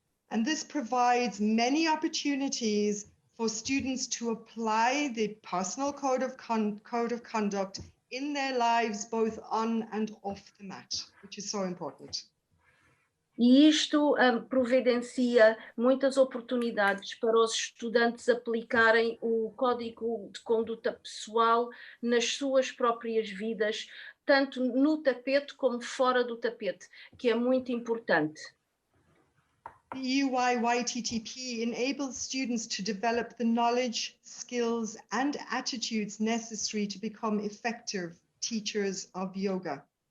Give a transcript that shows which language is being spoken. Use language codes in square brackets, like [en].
[en] And this provides many opportunities for students to apply the personal code of conduct in their lives, both on and off the mat, which is so important. [pt] E isto providencia muitas oportunidades para os estudantes aplicarem o código de conduta pessoal nas suas próprias vidas, tanto no tapete como fora do tapete, que é muito importante. [en] The EUI YTTP enables students to develop the knowledge, skills, and attitudes necessary to become effective teachers of yoga.